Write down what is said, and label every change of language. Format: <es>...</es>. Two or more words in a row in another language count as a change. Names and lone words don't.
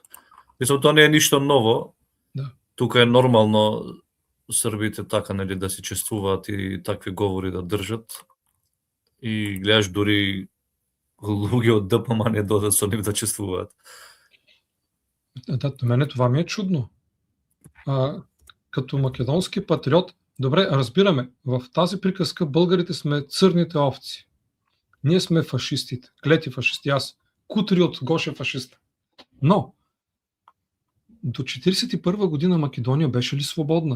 <mk>Мислам, тоа не е ништо ново. Да. Тука е нормално србите така, нели, да си чествуваат и такви говори да држат. И гледаш дури луѓе од ДПМ не додат со нив да чествуваат.</mk> <bg>Да, до мене това ми е чудно. Като македонски патриот, добре, разбираме, в тази приказка българите сме црните овци. Ние сме фашистите, клети фашисти, аз кутри от Гоше фашиста. Но, до 1941 година Македония беше ли свободна?</bg>